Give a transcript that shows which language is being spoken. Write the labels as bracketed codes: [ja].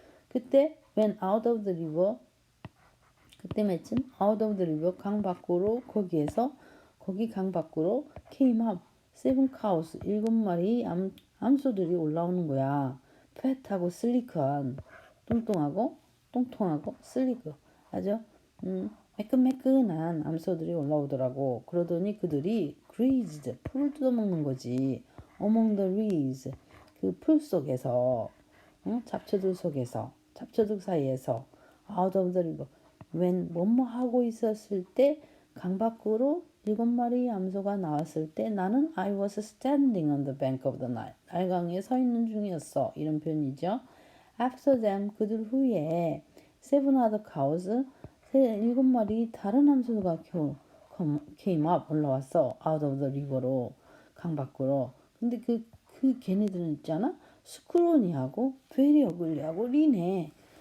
[ko] 그때 [en] when out of the river. [ko] 그때 마침 [en] out of the river [ko] 강 밖으로 거기 강 밖으로 [en] came up seven cows [ko] 7마리 암소들이 올라오는 거야. 팻하고 슬리크한 통통하고 슬리크 아주 매끈매끈한 암소들이 올라오더라고. 그러더니 그들이 grazed 풀을 뜯어먹는 거지. [en] among the reeds [ko] 그 풀 속에서 잡초들 사이에서 [en] out of the river when [ko] 뭐뭐 하고 있었을 때 강 밖으로 7마리 암소가 나왔을 때 나는 [en] I was standing on the bank of the Nile. [ko] 나일강에 서 있는 중이었어. 이런 표현이죠. [en] After them [ko] 그들 후에 [en] seven other cows [ko] 7마리 다른 암소가 [en] came up [ko] 올라왔어. [en] out of the river로 [ko] 강 밖으로. 근데 그 걔네들은 있잖아. 스크로니하고 very ugly하고 린해.